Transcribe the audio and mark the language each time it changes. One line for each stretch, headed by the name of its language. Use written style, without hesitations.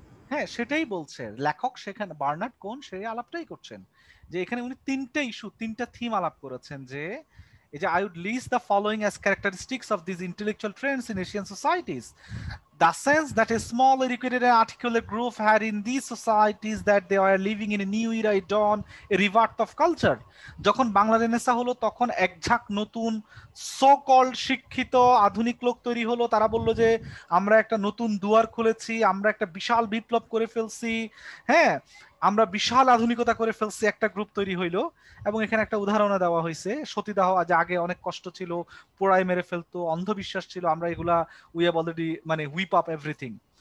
Bangla: হ্যাঁ, সেটাই বলছে লেখক, সেখানে বার্নার্ড কোন সেই আলাপটাই করছেন, যে এখানে উনি তিনটা ইস্যু, তিনটা থিম আলাপ করেছেন, যে এই যে
English: I would list the following as characteristics of these intellectual trends in Asian societies. the sense that a small educated and articulate group had in these societies that they were living in a new era, a dawn, a rebirth of culture.
Bangla: যখন Bangla Renaissance হলো তখন একঝাঁক নতুন so called শিক্ষিত আধুনিক লোক তৈরি হলো, তারা বলল যে আমরা একটা নতুন দুয়ার খুলেছি, আমরা একটা বিশাল বিপ্লব করে ফেলছি, হ্যাঁ আমরা বিশাল আধুনিকতা করে ফেলছি, একটা গ্রুপ তৈরি হইলো। এবং এখানে একটা উদাহরণ দেওয়া হয়েছে, সতীদাহ আজ আগে অনেক কষ্ট ছিল, পোড়ায় মেরে ফেলতো, অন্ধবিশ্বাস ছিল, আমরা এগুলা
English: we have already
Bangla: মানে
English: Whip up everything.